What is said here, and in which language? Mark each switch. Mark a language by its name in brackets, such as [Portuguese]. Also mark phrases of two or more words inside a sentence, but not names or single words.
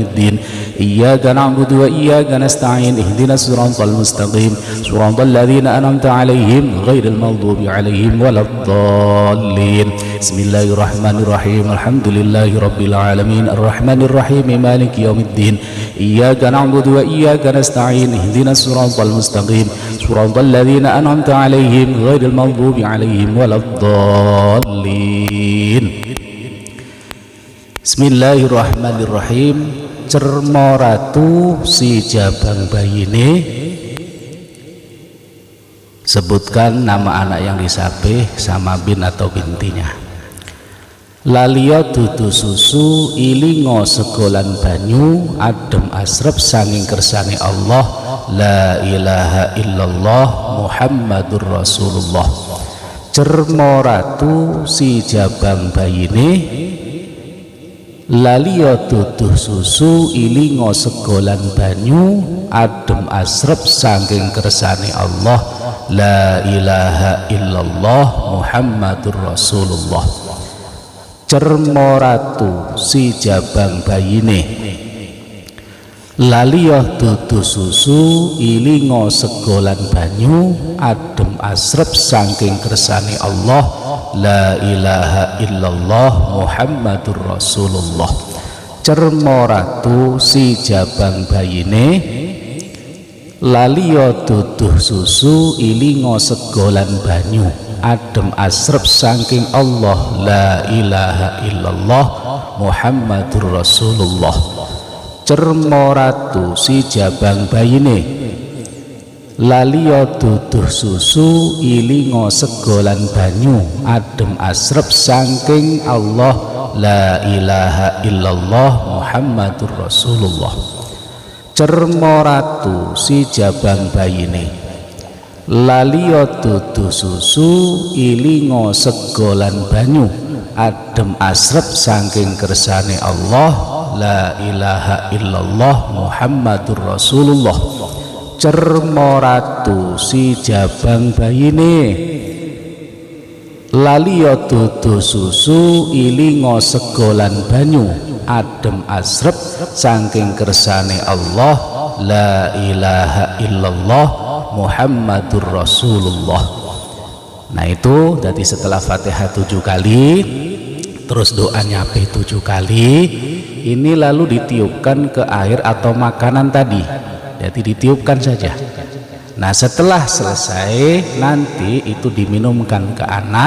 [Arabic] الدين إياك نعبد وإياك نستعين اهدنا الصراط المستقيم صراط الذين أنعمت عليهم غير المغضوب عليهم ولا الضالين بسم الله الرحمن الرحيم الحمد لله رب العالمين الرحمن الرحيم مالك يوم الدين إياك نعبد وإياك نستعين اهدنا الصراط المستقيم صراط الذين أنعمت عليهم غير المغضوب عليهم ولا الضالين بسم الله الرحمن الرحيم [Javanese] Cermo ratu si jabang bayine, [Indonesian] sebutkan nama anak yang disapih sama bin atau bintinya. [Javanese] Laliya dudu susu ilingo segolan banyu adem asrep sanging kersane Allah [Arabic] la ilaha illallah Muhammadur Rasulullah. [Javanese] Cermo ratu si jabang bayine, laliya duduh susu ilingo segolan banyu adem asrep saking kersane Allah [Arabic] la ilaha illallah Muhammadur Rasulullah. [Javanese] Cermo ratu si jabang bayine, laliya duduh susu ilingo segolan banyu adem asrep saking kersane Allah [Arabic] la ilaha illallah Muhammadur Rasulullah. [Javanese] Cermo ratu si jabang bayine, laliya duduh susu ilingo segolan banyu adem asrep saking Allah [Arabic] la ilaha illallah Muhammadur Rasulullah. [Javanese] Cermo ratu si jabang bayine, laliya duduh susu ilingo segolan banyu adem asrep saking Allah [Arabic] la ilaha illallah Muhammadur Rasulullah. [Javanese] Cermo ratu si jabang bayine, laliya duduh susu ilingo segolan banyu adem asrep saking kersane Allah [Arabic] la ilaha illallah Muhammadur Rasulullah. [Javanese] Cermo ratu si jabang bayine, laliya duduh susu ilingo segolan banyu adem asrep saking kersane Allah [Arabic] la ilaha illallah Muhammadur Rasulullah. [Indonesian] Nah itu jadi setelah Fatihah 7 kali terus doa nyape 7 kali ini lalu ditiupkan ke air atau makanan tadi. Jadi ditiupkan saja. Nah setelah selesai nanti itu diminumkan ke anak.